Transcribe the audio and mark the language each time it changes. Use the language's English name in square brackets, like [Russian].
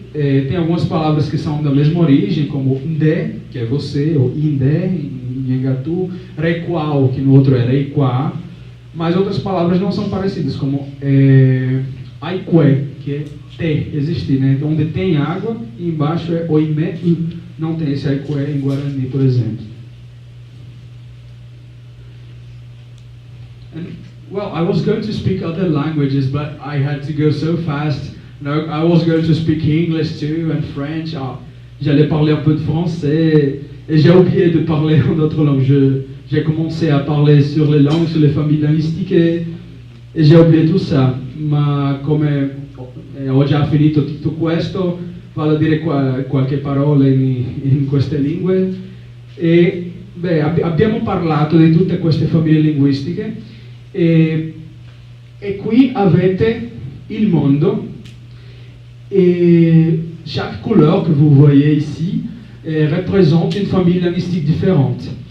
[Portuguese] Tem algumas palavras que são da mesma origem, como nde, que é você, ou indé, em Engatu, requal, que no outro é reiquá, mas outras palavras não são parecidas, como aique, que é ter, existir, né? Então, onde tem água, e embaixo é oime, não tem esse aique em Guarani, por exemplo. [English] And, well, I was going to speak other languages, but I had to go so fast. No, I was going to speak English too, and French. [French] J'allais parler un peu de français, et j'ai oublié de parler en d'autres langues. J'ai commencé à parler sur les langues, sur les familles linguistiques, et j'ai oublié tout ça. [Italian] Ma come ho già finito tutto questo, vado a dire qualche parola in queste lingue. E beh, abbiamo parlato di tutte queste famiglie linguistiche, e qui avete il mondo, [French] et chaque couleur que vous voyez ici représente une famille linguistique différente.